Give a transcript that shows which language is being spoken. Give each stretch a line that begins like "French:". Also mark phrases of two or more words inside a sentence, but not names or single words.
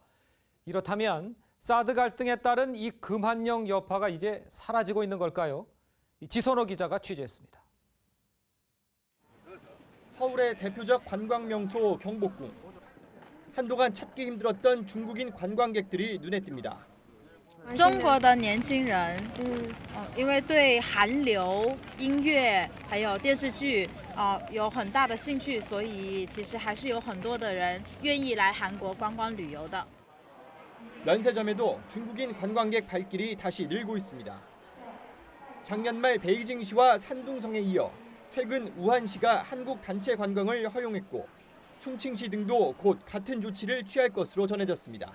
Korean: 이렇다면 사드 갈등에 따른 이 금한령 여파가 이제 사라지고 있는 걸까요? 지선호 기자가 취재했습니다. 서울의 대표적 관광 명소 경복궁. 한동안 찾기 힘들었던 중국인 관광객들이 눈에 띕니다.
Chinese: 中国的年轻人，因为对韩流、音乐还有电视剧有很大的兴趣，所以其实还是有很多的人愿意来韩国观光旅游的。
Korean: 면세점에도 중국인 관광객 발길이 다시 늘고 있습니다. 작년 말 베이징시와 산둥성에 이어 최근 우한시가 한국 단체 관광을 허용했고 충칭시 등도 곧 같은 조치를 취할 것으로 전해졌습니다.